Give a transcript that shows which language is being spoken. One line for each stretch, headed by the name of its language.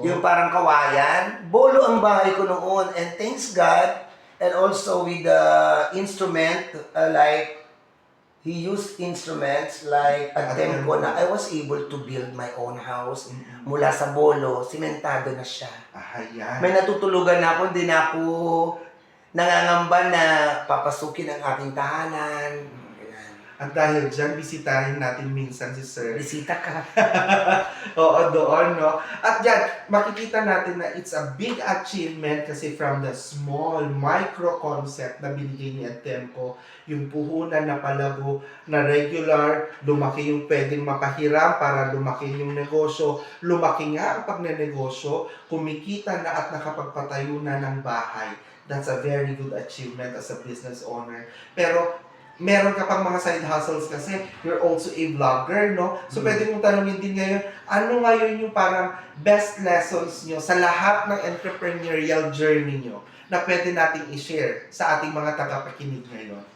Filipino: Yung parang kawayan. Bolo ang bahay ko noon.
English: And thanks God, And also with the instrument, like, he used instruments like Atemco na I was able to build my own house.
Filipino: Mula sa bolo, simentado na siya. Ayan. May natutulugan na ako, hindi na ako nangangamba na papasukin ang aking tahanan. Ayan. At dahil dyan, bisitahin natin minsan si Sir. Bisita ka. Oo, doon, no? At yan, makikita natin na
English: it's a big achievement
Filipino: kasi from the small, micro concept na binigay ni Atemco, yung puhunan na palago, na regular, lumaki yung pwedeng mapahiram para lumaki yung negosyo, lumaki nga ang pagnenegosyo, kumikita na at nakapagpatayo na ng bahay.
English: That's a very good achievement as a business owner.
Filipino: Pero, meron ka pang mga side hustles kasi
English: you're also a vlogger,
Filipino: no? So, pwede mong tanongin din ngayon, ano ngayon yung parang best lessons nyo sa lahat ng entrepreneurial journey nyo na pwede nating i-share sa ating mga tagapakinig ngayon?